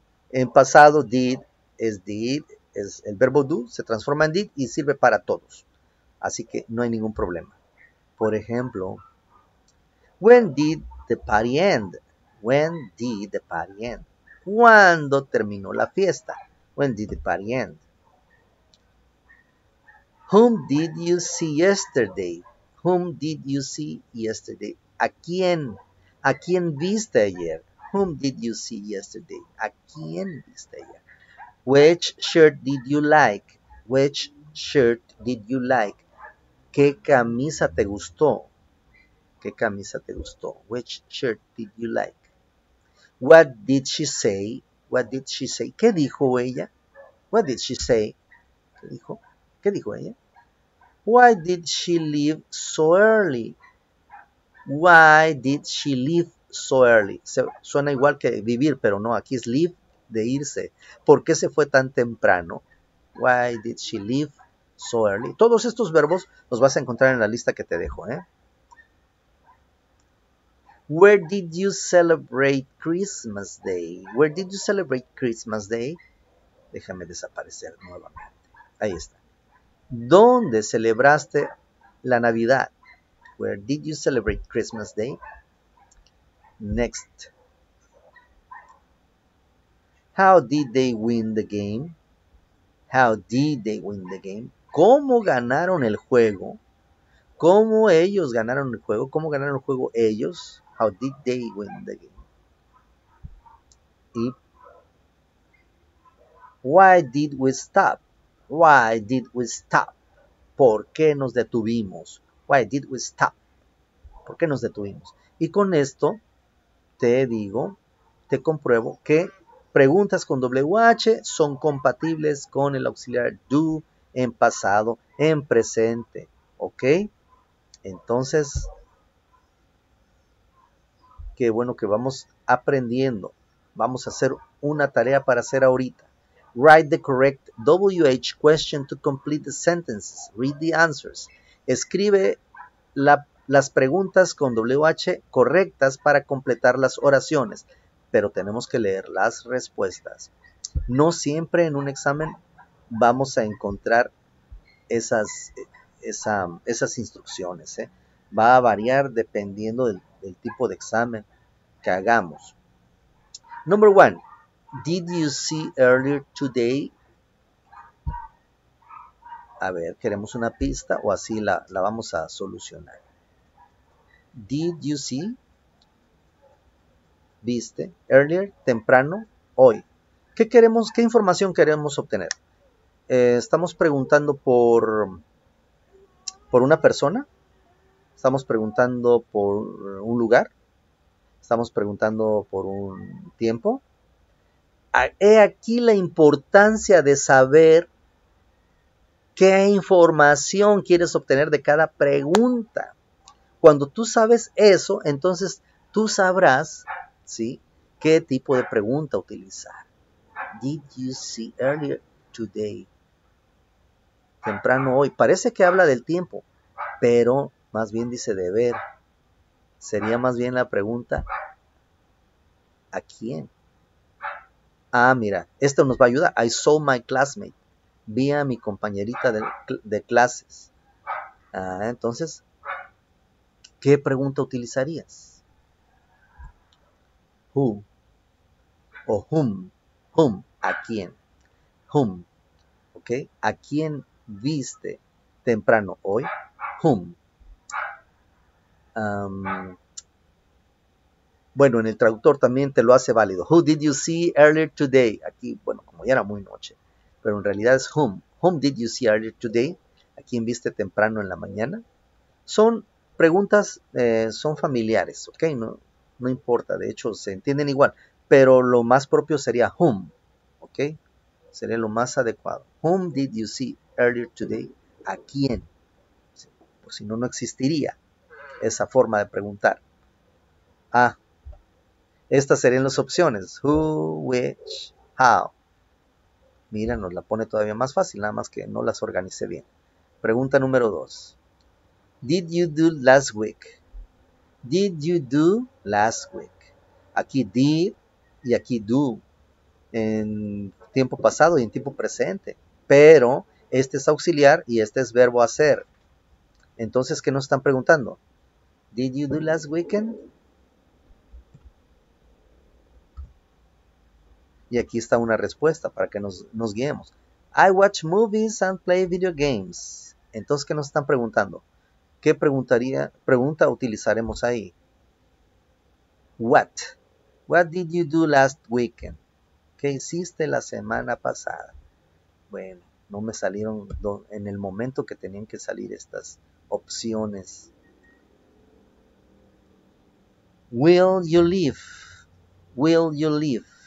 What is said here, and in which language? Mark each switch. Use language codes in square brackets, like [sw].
[es] En pasado, did, es el verbo do, se transforma en did y sirve para todos. Así que no hay ningún problema. Por ejemplo, [en] when did the party end? When did the party end? [es] ¿Cuándo terminó la fiesta? [en] When did the party end? Whom did you see yesterday? Whom did you see yesterday? [es] ¿A quién? ¿A quién viste ayer? [en] Whom did you see yesterday? [es] ¿A quién viste ayer? [en] Which shirt did you like? Which shirt did you like? [es] ¿Qué camisa te gustó? ¿Qué camisa te gustó? [en] Which shirt did you like? What did she say? What did she say? [es] ¿Qué dijo ella? [en] What did she say? [es] ¿Qué dijo? ¿Qué dijo ella? [en] Why did she leave so early? Why did she leave so early? [es] Suena igual que vivir, pero no, aquí es live, de irse. ¿Por qué se fue tan temprano? [en] Why did she leave so early? [es] Todos estos verbos los vas a encontrar en la lista que te dejo, ¿eh? [en] Where did you celebrate Christmas Day? Where did you celebrate Christmas Day? [es] Déjame desaparecer nuevamente. Ahí está. ¿Dónde celebraste la Navidad? [en] Where did you celebrate Christmas Day? Next. How did they win the game? How did they win the game? [es] ¿Cómo ganaron el juego? ¿Cómo ellos ganaron el juego? ¿Cómo ganaron el juego ellos? [en] How did they win the game? Y why did we stop? Why did we stop? [es] ¿Por qué nos detuvimos? [en] Why did we stop? [es] ¿Por qué nos detuvimos? Y con esto te digo, te compruebo que preguntas con WH son compatibles con el auxiliar do en pasado, en presente. ¿Ok? Entonces, qué bueno que vamos aprendiendo. Vamos a hacer una tarea para hacer ahorita. [en] Write the correct WH question to complete the sentences. Read the answers. [es] Escribe las preguntas con WH correctas para completar las oraciones, pero tenemos que leer las respuestas. No siempre en un examen vamos a encontrar esas instrucciones, ¿eh? Va a variar dependiendo del tipo de examen que hagamos. [en] Number 1. Did you see earlier today? [es] A ver, ¿queremos una pista o así la vamos a solucionar? [en] Did you see? [es] ¿Viste? Earlier, temprano, hoy. ¿Qué información queremos obtener? ¿Estamos preguntando por una persona? ¿Estamos preguntando por un lugar? ¿Estamos preguntando por un tiempo? He aquí la importancia de saber qué información quieres obtener de cada pregunta. Cuando tú sabes eso, entonces tú sabrás, ¿sí?, qué tipo de pregunta utilizar. [en] Did you see earlier today? [es] Temprano hoy. Parece que habla del tiempo, pero más bien dice de ver. Sería más bien la pregunta, ¿a quién? Ah, mira, esto nos va a ayudar. [en] I saw my classmate. [es] Vi a mi compañerita de clases. Entonces, ¿qué pregunta utilizarías? Who o whom. Whom, ¿a quién? Whom, ¿ok? ¿A quién viste temprano hoy? Whom. Bueno, en el traductor también te lo hace válido. [en] Who did you see earlier today? [es] Aquí, bueno, como ya era muy noche, pero en realidad es whom. [en] Whom did you see earlier today? [es] ¿A quién viste temprano en la mañana? Son preguntas, son familiares, ¿ok? No importa, de hecho se entienden igual, pero lo más propio sería whom, ¿ok? Sería lo más adecuado. [en] Whom did you see earlier today? [es] ¿A quién? Pues si no, no existiría esa forma de preguntar. Estas serían las opciones. Who, which, how. Mira, nos la pone todavía más fácil, nada más que no las organicé bien. Pregunta número 2. [en] Did you do last week? Did you do last week? [es] Aquí did y aquí do. En tiempo pasado y en tiempo presente. Pero este es auxiliar y este es verbo hacer. Entonces, ¿qué nos están preguntando? [en] Did you do last weekend? [es] Y aquí está una respuesta para que nos guiemos. [en] I watch movies and play video games. [es] Entonces, ¿qué nos están preguntando? ¿Qué pregunta utilizaremos ahí? [en] What? What did you do last weekend? [es] ¿Qué hiciste la semana pasada? Bueno, no me salieron en el momento que tenían que salir estas opciones. [en] Will you leave? Will you leave?